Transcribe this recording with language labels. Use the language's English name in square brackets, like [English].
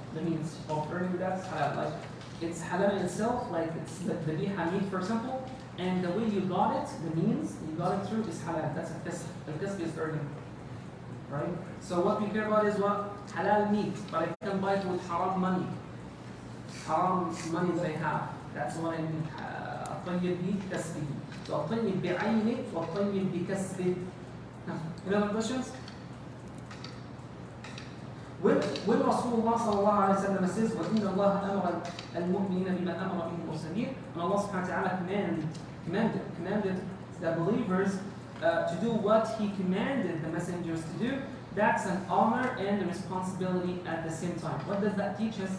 [English] The means of earning that's halal. Like it's halal in itself, like it's the biha meat, for example, and the way you got it, the means you got it through is halal. That's a kasb. The kasb is earning. Right? So what we care about is what? Halal meat. But I can buy it with haram money. Haram money that I have. That's what I mean. [Arabic] الطيب بكسبه. [English] So [Arabic] الطيب بعينه والطيب بكسبه. [English] Any other questions? When Rasulullah sallallahu alayhi wa sallam says, [Arabic] وَإِنَّ اللَّهَ أَمَرَ الْمُؤْمِنِينَ بِمَا أَمَرَ بِهِ الْمُرْسَلِينَ, [English] and Allah subhanahu wa ta'ala commanded the believers to do what He commanded the messengers to do, that's an honor and a responsibility at the same time. What does that teach us?